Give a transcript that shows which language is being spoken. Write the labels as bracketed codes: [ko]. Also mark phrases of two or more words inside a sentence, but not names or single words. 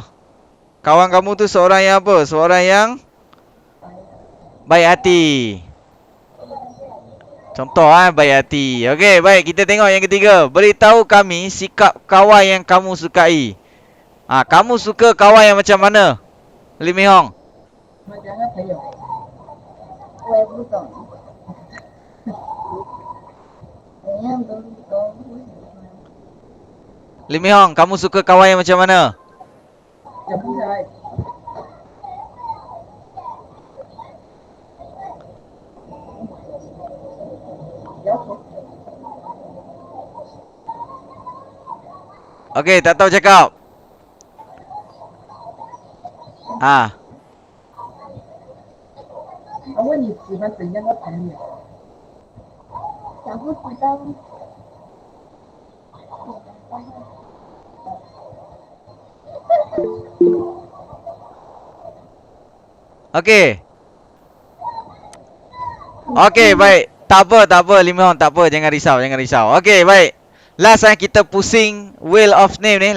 [ms] Kawan kamu tu seorang yang apa? Seorang yang baik hati. Contoh baik hati. Okey, baik, kita tengok yang ketiga. Beritahu kami sikap kawan yang kamu sukai. Kamu suka kawan yang macam mana? Lim Mi Hong. [zh] 我也不懂，怎样都不喜欢。 [ms] Lim Mi Hong, kamu suka kawan yang macam mana? Okey, tak tahu cakap. [zh] 他问你喜欢怎样的朋友？想不知道。 [ms] Okey. Okey, baik. Tak apa Lim Mi Hong, tak apa. Jangan risau. Okey, baik. Last kita pusing Wheel of Name ni.